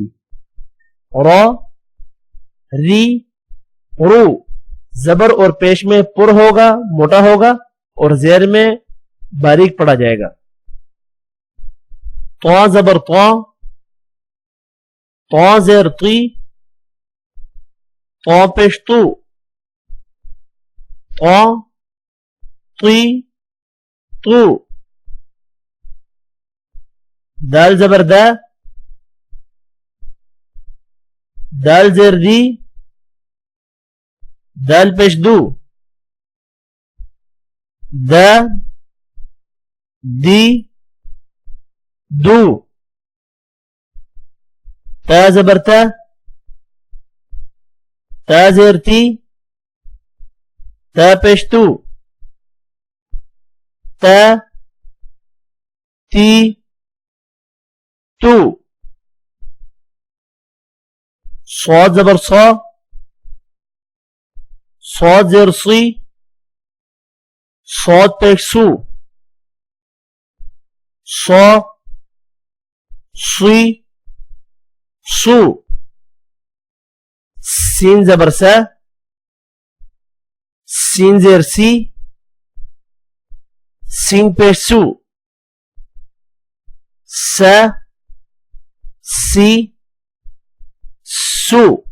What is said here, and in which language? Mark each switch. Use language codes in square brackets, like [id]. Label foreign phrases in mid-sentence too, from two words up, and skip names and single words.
[ur] را ری رو، زبر اور پیش میں پُر ہوگا، موٹا ہوگا، اور زیر میں باریک پڑھا جائے گا. تو زبر تو زیر تی، تو پیش تو، تو تی تو. دال زبر دا، دال زیر دی، دال پیش دو، دا دی دو. تا زبر تا، تا زیر تی، تا پیش تو، تا تی تو. صاد زبر صا، صاد زیر صی، صاد پیش صو، صا صی صو. سین زبر سا، سین زیر سی، سین پیش سو، سا سی سو.